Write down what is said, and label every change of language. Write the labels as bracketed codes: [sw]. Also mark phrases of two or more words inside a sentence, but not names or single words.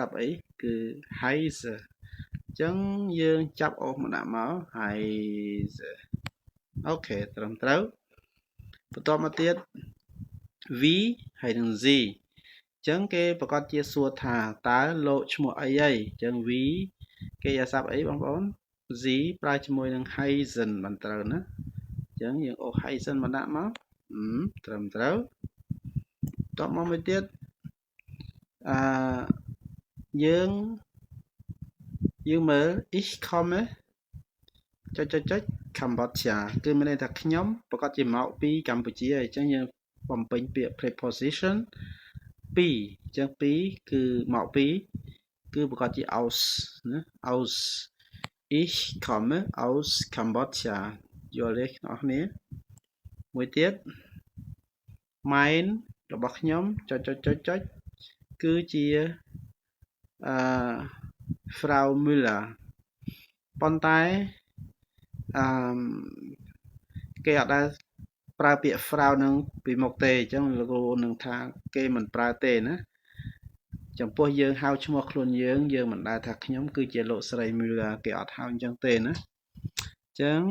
[km] ព្ទអីគឺ heiße អញ្ចឹងយើងចាប់អូសមកដាក់មក heiße អូខេត្រឹមត្រូវបន្តមកទៀត wie ហើយនឹង sie អញ្ចឹងគេប្រកាសជាសួរថាតើលោកឈ្មោះអីហើយអញ្ចឹង wie កិរិយាសព្ទអីបងប្អូន sie ប្រើជាមួយនឹង heißen បានត្រូវណាអញ្ចឹងយើងអូស heißen មកដាក់មកត្រឹមត្រូវតបមកមួយទៀត យើងមើល [de] ich komme [km] ចុច Cambodia គឺមានន័យថាខ្ញុំប្រកា សជាមកពីកម្ពុជាអញ្ចឹងយើងបំពេញពាក្យ preposition ពីអញ្ចឹងពីគឺមកពីគឺប្រកាសជា aus ណា [de] aus ich komme aus Kambodscha [km] យល់ទេអ្នកនរមួយទៀត mein របស់ខ្ញុំចុចគឺជា Frau Müller ប៉ុន្តែគេអត់ដែលប្រើពាក្យ Frau នឹងពីមុខទេអញ្ចឹងលោកគ្រូនឹងថាគេមិនប្រើទេណាចំពោះយើងហៅឈ្មោះខ្លួនយើងមិនដែលថាខ្ញុំគឺជាលោកស្រី Müller គេអត់ហៅអញ្ចឹងទេណាអញ្ចឹង